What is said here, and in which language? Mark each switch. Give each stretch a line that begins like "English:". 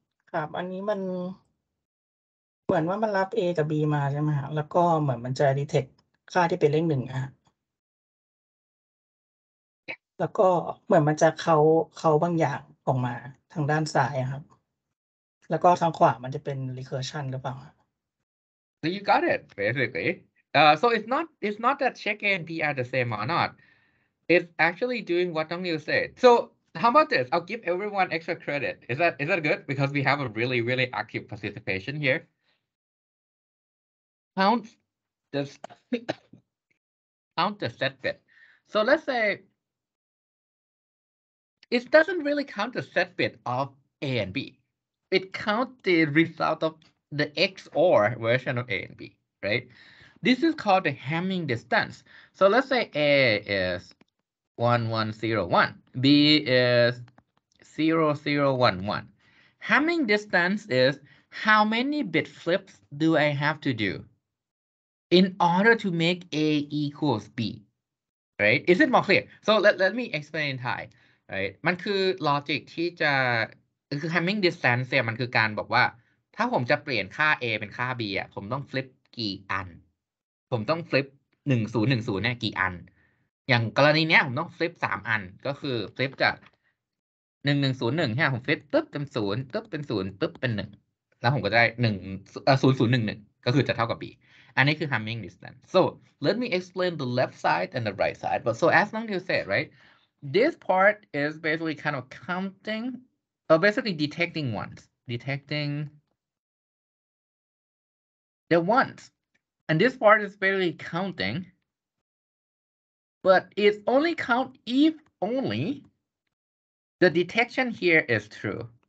Thai: ครับ อันนี้มันเหมือนว่ามันรับ A กับ B มาใช่ไหมครับแล้วก็เหมือนมันจะ detect ค่าที่เป็นเลข1อะครับแล้วก็เหมือนมันจะเคาน์บางอย่างออกมาทางด้านซ้ายอะครับแล้วก็ทางขวามันจะเป็น recursion หรือเปล่าครับ
English: So you got it, basically. So it's not that check A and B are the same or not. It's actually doing what Dong Liu said. So how about this? I'll give everyone extra credit. Is that good? Because we have a really, really active participation here. Count the count the set bit. So let's say it doesn't really count the set bit of A and B. It counts the result of the XOR version of A and B, right? This is called the Hamming distance. So let's say A is 1101, B is 0011. Hamming distance is how many bit flips do I have to do in order to make A equals B, right? Is it more clear? So let me explain in Thai, right?
Thai: มันคือ logic ที่จะคือ hamming distance เนี่ยมันคือการบอกว่าถ้าผมจะเปลี่ยนค่า A เป็นค่า B อ่ะผมต้อง flip กี่อัน ผมต้อง flip 1010เนี่ยกี่อัน อย่างกรณีเนี้ยผมต้อง flip 3 อันก็คือ flip จาก1101ใช่ไหมผม flip ตึ๊บเป็น0ตึ๊บเป็น0ตึ๊บเป็น1แล้วผมก็จะได้0011ก็คือจะเท่ากับ B อันนี้คือ hamming distance.
English: So let me explain the left side and the right side. But so as Nong Liu said, right, this part is basically kind of counting, or basically detecting ones, detecting the ones. And this part is basically counting, but it only count if only the detection here is true.